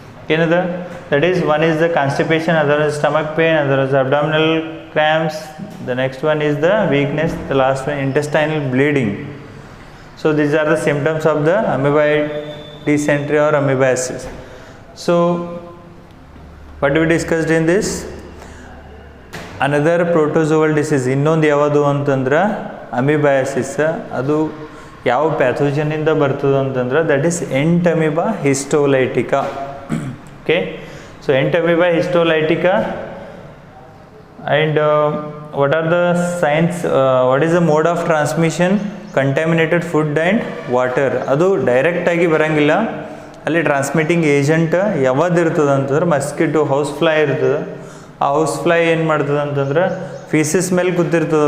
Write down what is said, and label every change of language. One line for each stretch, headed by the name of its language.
English: That is, one is the constipation, other is stomach pain, other is abdominal cramps, the next one is the weakness, the last one intestinal bleeding. So these are the symptoms of the amoebic dysentery or amoebiasis. So what we discussed in this, another protozoal disease
Kannada: ಇನ್ನೊಂದು ಯಾವುದು ಅಂತಂದ್ರೆ ಅಮೀಬಿಯಾಸಿಸ್. ಅದು ಯಾವ pathogen ಇಂದ ಬರ್ತದೆ ಅಂತಂದ್ರೆ
English: that is
Kannada: ಎಂಟಮೀಬಾ ಹಿಸ್ಟೋಲೈಟಿಕಾ.
English: Okay, so Entamoeba histolytica, and what are the signs, what is the mode of transmission? Contaminated food and water.
Kannada: ಅದು direct ಆಗಿ ಬರಂಗಿಲ್ಲ, ಅಲ್ಲಿ ಟ್ರಾನ್ಸ್ಮಿಟಿಂಗ್ ಏಜೆಂಟ್ ಯಾವ್ದು ಇರ್ತದೆ ಅಂತಂದ್ರೆ ಮಸ್ಕಿಟೋ ಹೌಸ್ ಫ್ಲೈ ಇರ್ತದೆ. ಆ ಹೌಸ್ ಫ್ಲೈ ಏನು ಮಾಡ್ತದೆ ಅಂತಂದ್ರೆ ಫೀಸಸ್ ಮೇಲೆ ಕೂತಿರ್ತದೆ.